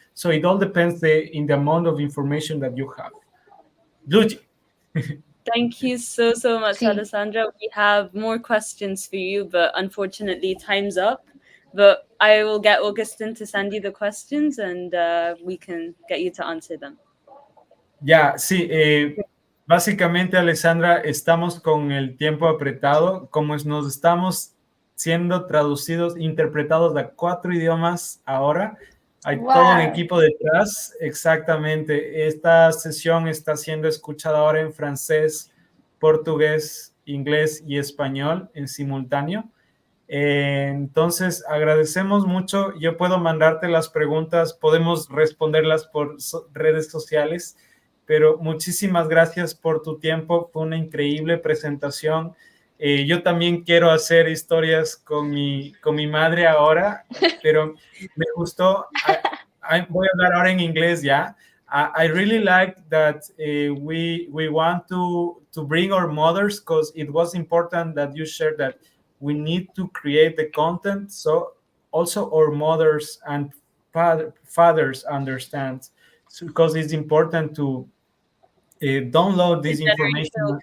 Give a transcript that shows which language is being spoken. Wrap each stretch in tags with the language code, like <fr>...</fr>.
<en>So it all depends in the amount of information that you have. Luigi. Thank you so much, Alessandra. We have more questions for you, but unfortunately time's up. But I will get Augustin to send you the questions and we can get you to answer them.</en> <es>Ya, sí, básicamente, Alessandra, estamos con el tiempo apretado, como nos estamos siendo traducidos, interpretados a 4 idiomas ahora. Hay todo un equipo detrás, exactamente. Esta sesión está siendo escuchada ahora en francés, portugués, inglés y español en simultáneo. Entonces, agradecemos mucho. Yo puedo mandarte las preguntas, podemos responderlas por redes sociales. Pero muchísimas gracias por tu tiempo, fue una increíble presentación. Yo también quiero hacer historias con mi madre ahora, pero me gustó. Voy a hablar ahora en inglés ya.</es> <en>I really like that we want to bring our mothers, because it was important that you shared that we need to create the content so also our mothers and fathers understand, because it's important to download this information.</en>